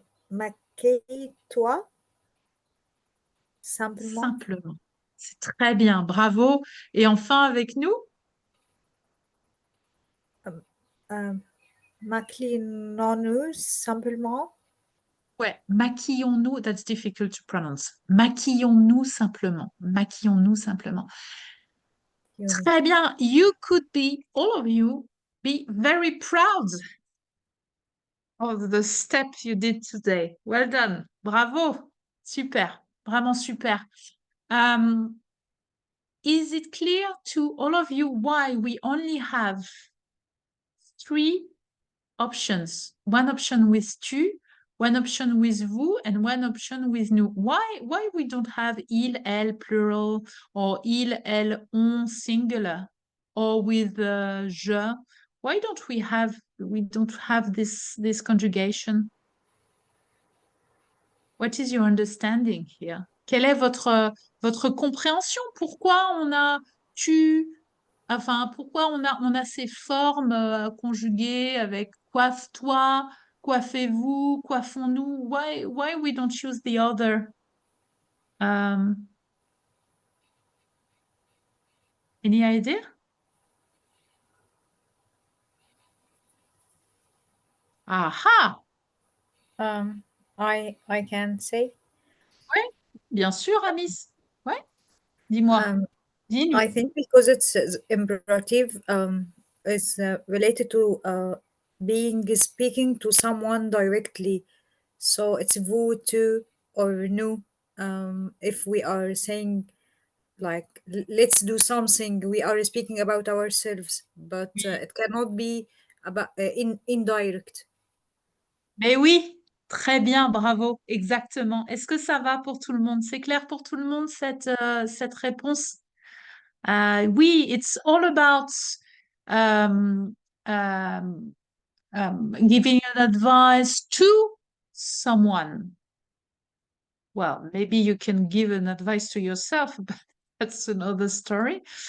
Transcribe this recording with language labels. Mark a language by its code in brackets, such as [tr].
[fr] Maquille-toi simplement. Simplement. C'est très bien. Bravo. Et enfin, avec nous? Maquillons-nous simplement. Ouais, maquillons-nous, [en] that's difficult to pronounce. [fr] Maquillons-nous simplement. Maquillons-nous simplement. Très bien. [en] You could be, all of you, be very proud of the step you did today. Well done. Bravo. Super. [fr] Vraiment super. [en] Is it clear to all of you why we only have 3 options? One option with tu, one option with vous, and one option with nous. Why we don't have il, elle plural, or il, elle, on singular, or with je? Why don't we have this conjugation? What is your understanding here? [fr] Quelle est votre compréhension? Pourquoi on a tu, enfin, pourquoi on a ces formes conjuguées avec coiffe-toi, coiffez-vous, coiffons-nous? [en] Why we don't use the other? Any idea? Aha! I can say. [fr] Oui, bien sûr, Amis. Ouais, dis-moi. Dis-nous. [en] I think because it's imperative, it's related to being speaking to someone directly. So it's vous, tu, or nous. If we are saying like let's do something, we are speaking about ourselves, but it cannot be about indirect. [fr] Mais oui, très bien, bravo, exactement. Est-ce que ça va pour tout le monde? C'est clair pour tout le monde cette réponse? [en] Oui, it's all about um, um, giving an advice to someone. Well, maybe you can give an advice to yourself, but that's another story.